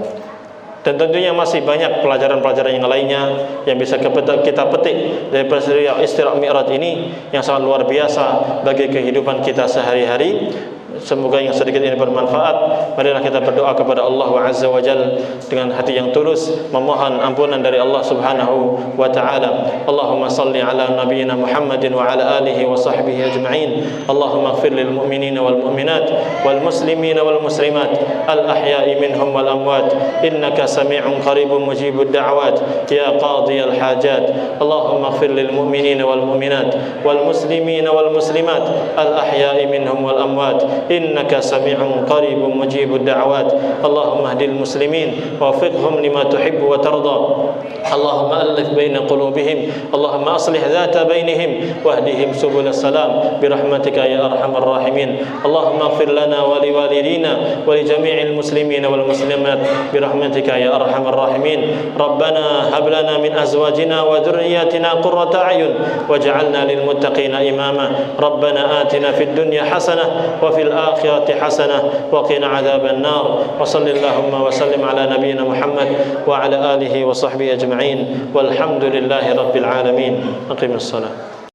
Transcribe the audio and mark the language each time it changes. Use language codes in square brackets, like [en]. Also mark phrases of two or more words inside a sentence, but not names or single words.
[id] Dan tentunya masih banyak pelajaran-pelajaran yang lainnya yang bisa kita petik dari peristiwa Isra Mi'raj ini yang sangat luar biasa bagi kehidupan kita sehari-hari. Semoga yang sedikit ini bermanfaat. Marilah kita berdoa kepada [ar] الله عز وجل [id] dengan hati yang tulus, memohon ampunan dari [ar] الله سبحانه وتعالى. اللهم صل على نبينا محمد وعلى آله وصحبه أجمعين. اللهم اغفر للمؤمنين والمؤمنات والمسلمين والمسلمات الأحياء منهم والأموات إنك سميع قريب مجيب الدعوات يا قاضي الحاجات. اللهم اغفر للمؤمنين والمؤمنات والمسلمين والمسلمات الأحياء منهم والأموات إنك سميع قريب مجيب الدعوات. اللهم اهد المسلمين ووفقهم لما تحب وترضى. اللهم ألف بين قلوبهم، اللهم أصلح ذات بينهم واهدهم سبل السلام برحمتك يا أرحم الراحمين. اللهم اغفر لنا ولوالدينا ولجميع المسلمين والمسلمات برحمتك يا أرحم الراحمين. ربنا هب لنا من أزواجنا وذرياتنا قرة أعين واجعلنا للمتقين إماما. ربنا آتنا في الدنيا حسنة وفي الآخرة حسنة وقنا عذاب النار. وصلى الله وسلم على نبينا محمد وعلى آله وصحبه أجمعين والحمد لله رب العالمين. أقيموا الصلاة.